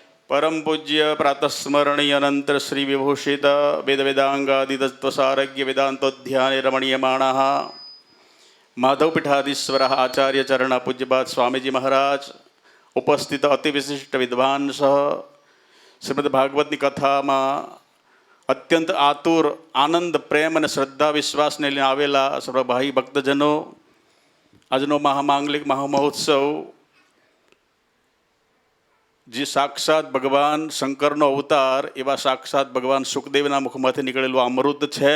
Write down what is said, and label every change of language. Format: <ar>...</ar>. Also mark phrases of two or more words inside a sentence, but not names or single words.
<gu>પરમ પૂજ્ય પ્રાતસ્મરણીય અનંતર શ્રી વિભૂષિત વેદ વેદાંગાદિ તત્વસારજ્ઞ વેદાંતોધ્યાન રમણીયમાણઃ માધવપીઠાધીશ્વર આચાર્ય ચરણ પૂજ્યપાદ સ્વામીજી મહારાજ ઉપસ્થિત અતિવિશિષ્ટ વિદ્વાન સહ શ્રીમદ્ભાગવતની કથામાં અત્યંત આતુર આનંદ પ્રેમ અને શ્રદ્ધા વિશ્વાસને લઈને આવેલા સર્વ ભાઈ ભક્તજનો, આજનો મહામાંગલિક મહામહોત્સવ જે સાક્ષાત ભગવાન શંકરનો અવતાર એવા સાક્ષાત ભગવાન સુખદેવના મુખમાંથી નીકળેલું અમૃત છે.</gu>